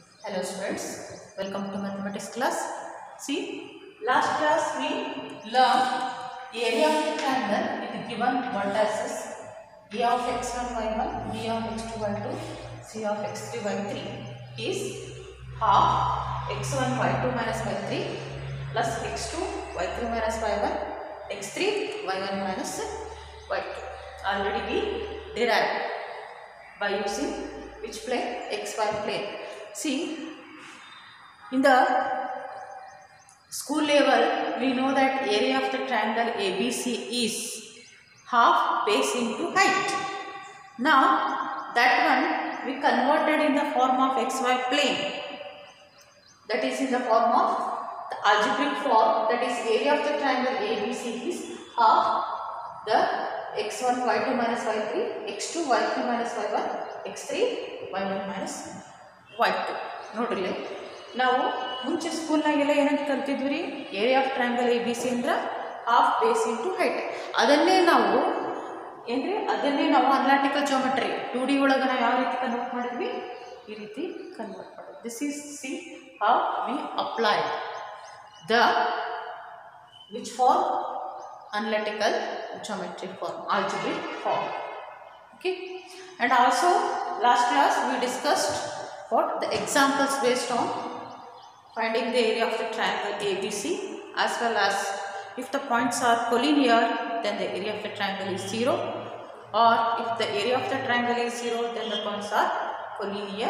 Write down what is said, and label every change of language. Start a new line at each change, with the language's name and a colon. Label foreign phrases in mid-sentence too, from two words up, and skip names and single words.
English: Hello students, welcome to mathematics class. See, last class we learned area of the triangle with given vertices a of x1 y1, b of x2 y2, c of x3 y3 is half x1 y2 minus y3 plus x2 y3 minus y1 x3 y1 minus y2. Already we derived by using which plane? XY plane. See, in the school level we know that area of the triangle ABC is half base into height. Now that one we converted in the form of XY plane, that is in the form of the algebraic form, that is area of the triangle ABC is half the x1 y2 minus y3 x2 y3 minus y1 x3 y1 minus y2.
Kannada: ನೋಡ್ರಿ ನಾವು ಮುಂಚೆ ಸ್ಕೂಲ್ನಾಗೆಲ್ಲ ಏನಂತ ಕಲ್ತಿದ್ವಿ ರೀ,
English: area of triangle A B C
Kannada: ಅಂದ್ರೆ
English: half base into height.
Kannada: ಅದನ್ನೇ ನಾವು
English: analytical geometry 2D
Kannada: ಒಳಗೆ ನಾವು ಯಾವ ರೀತಿ ಕನ್ವರ್ಟ್ ಮಾಡಿದ್ವಿ, ಈ ರೀತಿ ಕನ್ವರ್ಟ್ ಮಾಡಿದ್ವಿ.
English: this is see how we applied the which form analytical geometric form, algebraic form. Okay, and also last class we discussed what the examples based on finding the area of the triangle ABC, as well as if the points are collinear then the area of the triangle is 0, or if the area of the triangle is 0 then the points are collinear.